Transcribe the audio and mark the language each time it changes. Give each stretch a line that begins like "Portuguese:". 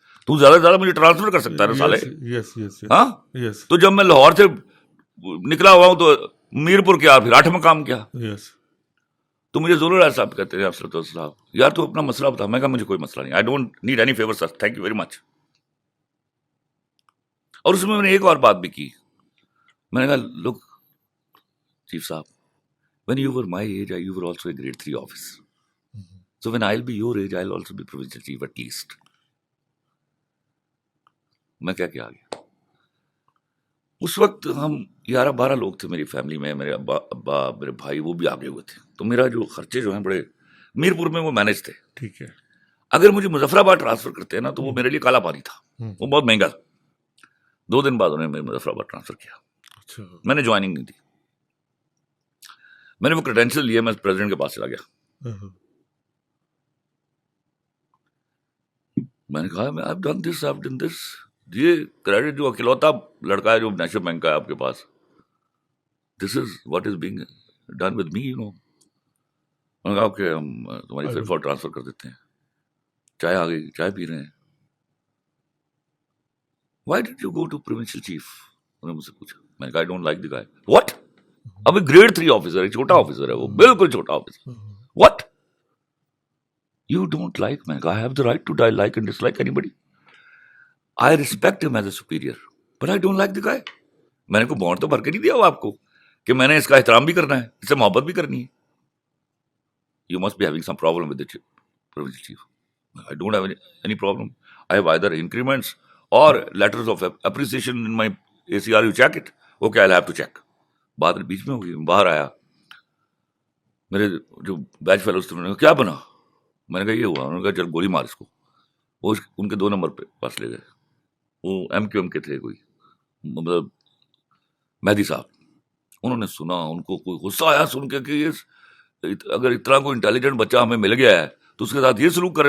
Urdu: تو زیادہ سے زیادہ مجھے ٹرانسفر کر سکتا ہے نا سالے. ہاں تو جب میں لاہور سے نکلا ہوا ہوں تو میرپور کیا، پھر 8 مقام کیا. تو مجھے زونل ہیڈ صاحب کہتے ہیں افسر صاحب یار تو اپنا مسئلہ بتا. میں کہا مجھے کوئی مسئلہ نہیں،
English: I don't need any favour sir, thank you very much.
Urdu: اور اس میں نے ایک اور بات بھی کی. میں نے کہا
English: Look chief صاحب، when you were my age you were also a grade 3 officer, so when I'll be your age I'll also be provincial chief at least.
Urdu: میں کیا کیا آگیا. اس وقت ہم 11-12 لوگ تھے میری فیملی میں. میرے ابا میرے بھائی وہ بھی آگے ہوئے تھے. تو میرا جو خرچے جو ہیں بڑے میرپور میں وہ مینج تھے. ٹھیک ہے. اگر مجھے مظفر آباد ٹرانسفر کرتے ہیں نا تو وہ میرے لیے کالا پانی تھا، وہ بہت مہنگا تھا. 2 دن بعد انہوں نے مجھے مظفر آباد ٹرانسفر کیا. میں نے جوائننگ نہیں دی. میں نے وہ کریڈینشیل لیے، میں پریزیڈنٹ کے پاس چلا گیا. میں نے کہا میں
English: I've done this, I've done this.
Urdu: یہ کریڈٹ جو اکلوتا لڑکا ہے جو نیشنل بینک کا ہے آپ کے پاس،
English: This is what is being done with me you know.
Urdu: میں نے کہا کہ ہم تمہاری پھر فور ٹرانسفر کر دیتے ہیں. چائے آ گئی، چائے پی رہے ہیں.
English: Why did you go to provincial chief?
Urdu: انہوں نے مجھ سے پوچھا. میں نے کہا
English: I don't like the guy.
Urdu: What? اب گریڈ 3 آفیسر ہے، چھوٹا آفیسر ہے وہ، بالکل چھوٹا officer.
English: What you don't like?
Urdu: میں نے کہا
English: I have the right to like and dislike anybody. I respect him as a superior, but I don't like the guy.
Urdu: میں نے کوئی بانڈ تو بھر کے نہیں دیا ہوا آپ کو کہ میں نے اس کا احترام بھی کرنا ہے، اس سے محبت بھی کرنی ہے.
English: You must be having some problem with the provincial chief. I don't have any problem. I have either increments or letters of appreciation in my ACR. You check it. Okay, I'll have to check.
Urdu: بات بیچ میں ہوگی. باہر آیا میرے جو بیچ fellows تھے انہوں نے کہا کیا بنا؟ میں نے کہا یہ ہوا. انہوں نے کہا چل گولی مار اس کو. وہ ان کے 2 نمبر پہ پاس لے گئے. وہ MQM کے تھے کوئی, مطلب مہدی صاحب. انہوں نے سنا, ان کو کوئی غصہ آیا سن کے کہ یہ اگر اتنا کوئی انٹیلیجنٹ بچہ ہمیں مل گیا ہے تو اس کے ساتھ یہ سلوک کرے.